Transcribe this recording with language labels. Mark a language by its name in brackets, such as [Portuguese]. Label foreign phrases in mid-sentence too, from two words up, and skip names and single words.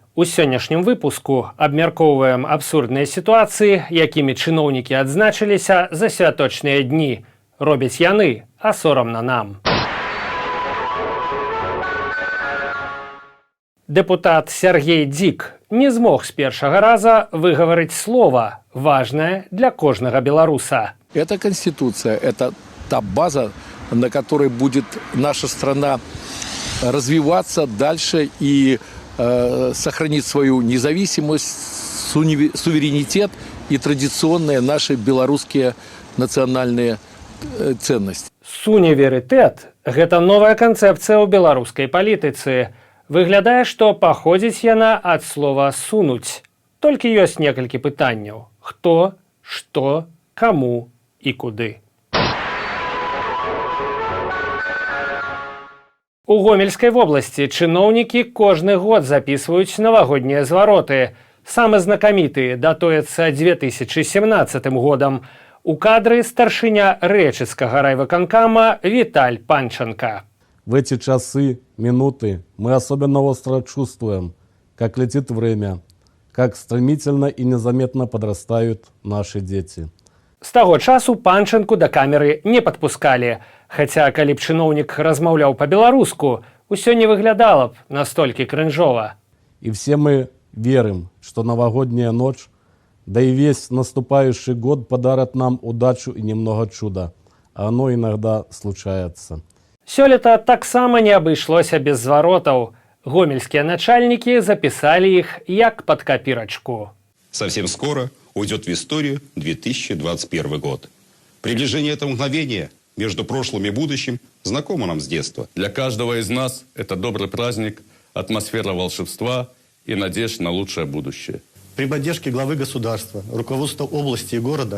[Belarusian] У сённяшнім выпуску абмяркоўваем абсурдныя сітуацыі, якімі чыноўнікі адзначыліся за святочныя дні. Робяць яны, а сорамна нам. Дэпутат Сергей Дзік не змог з першага раза выгаварыць слова, важнае для кожнага беларуса. [Russian] Это Конституция, это та база, на которой будет наша страна развиваться дальше и сохранить свою независимость, суверенитет и традиционные наши белорусские национальные ценности. [Belarusian] Суверэнітэт – гэта новая канцэпцыя ў беларускай палітыцы. Выглядае, што паходзіць яна ад слова «сунуць». Толькі ёсць некалькі пытанняў. Хто, што, каму і куды. У Гомельскай вобласці чыноўнікі кожны год запісваюць навагоднія звароты. Самы знакаміты датуецца 2017 годам. У кадры старшыня Рэчыцкага райвыканкама Віталь Панченко. [Russian] В эти часы, минуты мы особенно остро чувствуем, как летит время, как стремительно и незаметно подрастают наши дети. [Belarusian] З таго часу Панченку да камеры не падпускалі. Хаця, калі б чыноўнік размаўляў па-беларуску, усё не выглядала б настолькі крынжова. [Russian] И все мы верим, что новогодняя ночь, да и весь наступающий год подарят нам удачу и немного чуда. А оно иногда случается. [Belarusian] Сёлета таксама не абышлося без зваротаў. Гомельскія начальнікі запісалі іх як пад капірачку. [Russian] Совсем скоро уйдет в историю 2021 год. Приближение этого мгновения между прошлым и будущим знакомо нам с детства. Для каждого из нас это добрый праздник, атмосфера волшебства и надежд на лучшее будущее. При поддержке главы государства, руководства области и города